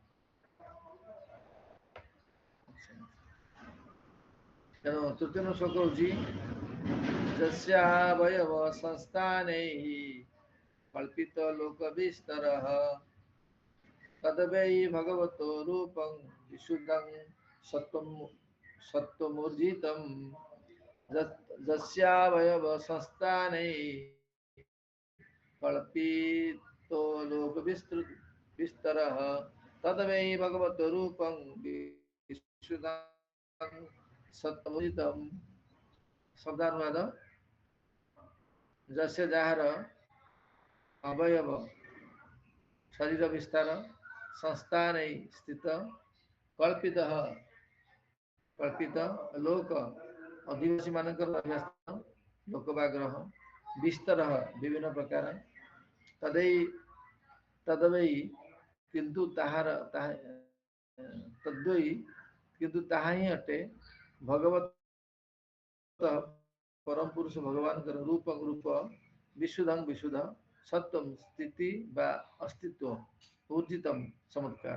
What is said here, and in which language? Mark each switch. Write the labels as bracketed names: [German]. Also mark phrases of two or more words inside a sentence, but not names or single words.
[Odia] ତେଣୁ ତୃତୀୟ ନମ୍ବର ଶ୍ଲୋକ ହେଉଛି [Sanskrit] ଯସ୍ୟାବୟବ ସଂସ୍ଥାନୈଃ କଳ୍ପିତ ଲୋକ ବିସ୍ତରଃ ତଦବୈ ଭଗବतो ରୂପଂ ବିଶୁଦ୍ଧଂ ସତ୍ତ୍ୱମୂର୍ଜିତମ୍ ଯସ୍ୟାବୟବ ସଂସ୍ଥାନୈଃ कल्पितो लोक विस्तरः तदवै भगवतो रूपं विशुद्धं सत्तमोदितं। शब्दानुवाद। [Odia] जस्य ଯାହାର ଅବୟବ ଶରୀର ବିସ୍ତାର ସଂସ୍ଥା ନେଇ ସ୍ଥିତ କଳ୍ପିତ ଲୋକ ଅଧିବାସୀ ମାନଙ୍କର ଅଭ୍ୟାସ୍ଥାନ ଲୋକ ବା ଗ୍ରହ ବିସ୍ତର ବିଭିନ୍ନ ପ୍ରକାର ତଦବୈ କିନ୍ତୁ ତାହା ହିଁ ଅଟେ ଭଗବତ ପରମ ପୁରୁଷ ଭଗବାନଙ୍କର ରୂପ ବିଶୁଦ୍ଧଂ ବିଶୁଦ୍ଧ ସତ୍ୱଂ ସ୍ଥିତି ବା ଅସ୍ତିତ୍ୱ ଊର୍ଜିତମ୍ ଚମତ୍କାର।